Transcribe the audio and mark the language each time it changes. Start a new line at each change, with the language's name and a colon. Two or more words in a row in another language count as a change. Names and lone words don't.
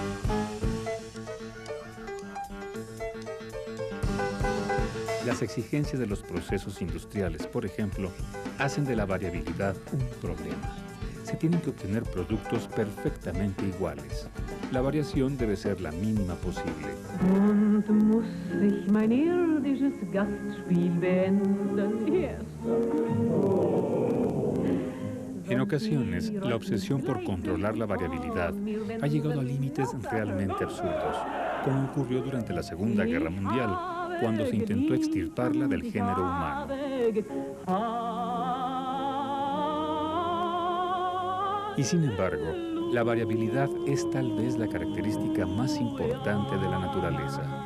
Spanish: Las exigencias de los procesos industriales, por ejemplo, hacen de la variabilidad un problema. Se tienen que obtener productos perfectamente iguales. La variación debe ser la mínima posible.
German: Und muss ich mein irdisches Gastspiel beenden.
Spanish: En ocasiones, la obsesión por controlar la variabilidad ha llegado a límites realmente absurdos, como ocurrió durante la Segunda Guerra Mundial, cuando se intentó extirparla del género humano. Y sin embargo, la variabilidad es tal vez la característica más importante de la naturaleza.